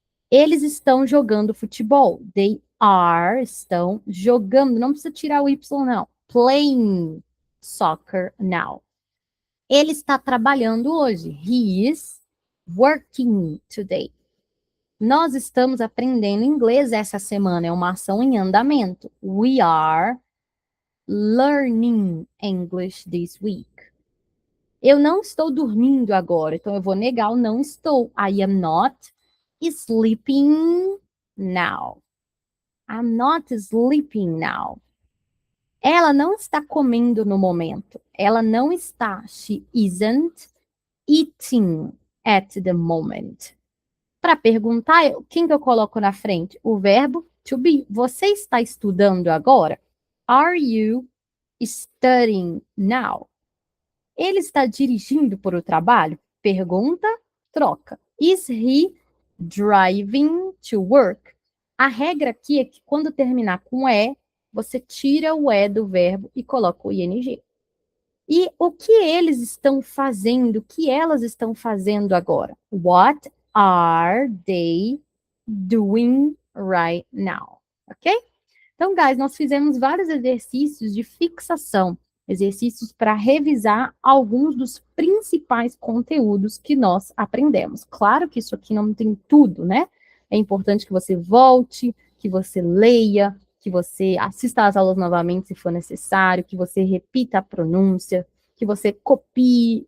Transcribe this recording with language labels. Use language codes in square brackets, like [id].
[pt] Eles estão jogando futebol. [en] They are, [pt] estão jogando. Não precisa tirar o Y, não. [en] Playing soccer now. [pt] Ele está trabalhando hoje. [en] He is working today. [pt] Nós estamos aprendendo inglês essa semana, é uma ação em andamento. [en] We are learning English this week. [pt] Eu não estou dormindo agora, então eu vou negar o não estou. [en] I am not sleeping now. I'm not sleeping now. [pt] Ela não está comendo no momento. Ela não está. [en] She isn't eating at the moment. [pt] Para perguntar, quem que eu coloco na frente? O verbo to be. Você está estudando agora? [en] Are you studying now? [pt] Ele está dirigindo para o trabalho? Pergunta, troca. [en] Is he driving to work? [pt] A regra aqui é que quando terminar com E, você tira o E do verbo e coloca o ing. E o que eles estão fazendo, o que elas estão fazendo agora? [en] What are they doing right now? Ok? [pt] Então, guys, nós fizemos vários exercícios de fixação, exercícios para revisar alguns dos principais conteúdos que nós aprendemos. Claro que isso aqui não tem tudo, né? É importante que você volte, que você leia, que você assista às aulas novamente se for necessário, que você repita a pronúncia, que você copie.